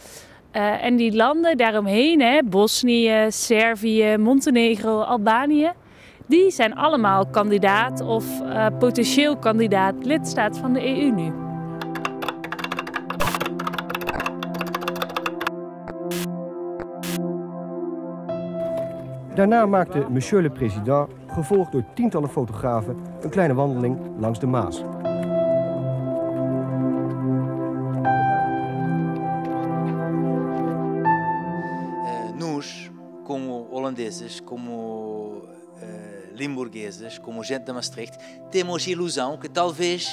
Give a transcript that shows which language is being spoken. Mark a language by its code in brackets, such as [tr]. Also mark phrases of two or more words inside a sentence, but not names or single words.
[nl] En die landen daaromheen, Bosnië, Servië, Montenegro, Albanië, die zijn allemaal kandidaat of potentieel kandidaat lidstaat van de EU nu. Daarna maakte [fr] Monsieur le Président, [nl] gevolgd door tientallen fotografen, een kleine wandeling langs de Maas. [pt] Nós, como holandeses, como limburgueses, como gente de Maastricht, temos ilusão que talvez